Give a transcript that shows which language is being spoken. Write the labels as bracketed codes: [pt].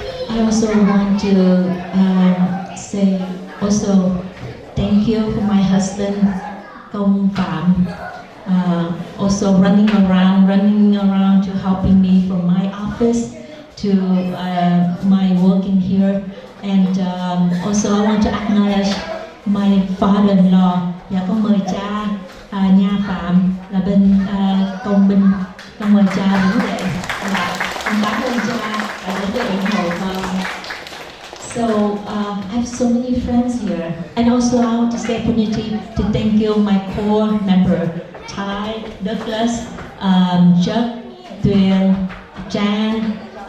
[en] I also want to say also thank you for my husband, Công Phạm, also running around to helping me from my office to my working here, and also I want to acknowledge my father-in-law. [vi] Dạ con mời cha Nha Phạm là bên công binh, con mời cha đứng dậy. Con cảm ơn cha đã đến để ủng hộ con. [en] So I have so many friends here, and also I want to say opportunity to thank you my core member, Ty, Douglas, Chuck, Tuyền, Jan.